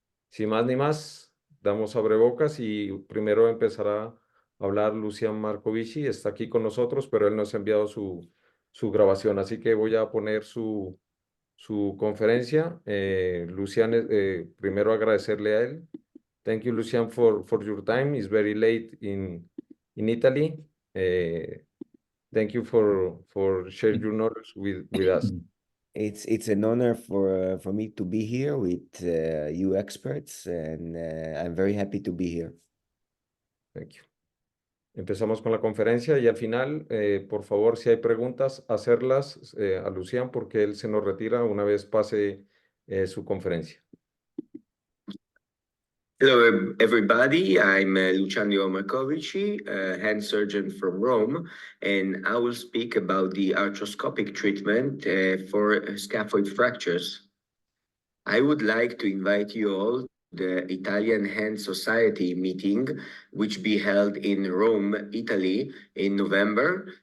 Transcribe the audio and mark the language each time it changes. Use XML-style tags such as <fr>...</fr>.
<es>Sin más ni más, damos abrebocas y primero empezará a hablar Lucian Marcovici. Está aquí con nosotros, pero él nos ha enviado su grabación, así que voy a poner su conferencia. Lucian, primero agradecerle a él.</es> <en>Thank you, Lucian, for your time. It's very late in Italy. Thank you for sharing your knowledge with us. It's an honor for me to be here with you experts, and I'm very happy to be here. Thank you.</en> <es>Empezamos con la conferencia y al final, por favor, si hay preguntas, hacerlas a Lucian porque él se nos retira una vez pase su conferencia.</es> <en>Hello, everybody. I'm Luciano Marcovici, a hand surgeon from Rome, and I will speak about the arthroscopic treatment for scaphoid fractures. I would like to invite you all the Italian Hand Society meeting, which be held in Rome, Italy in November.</en>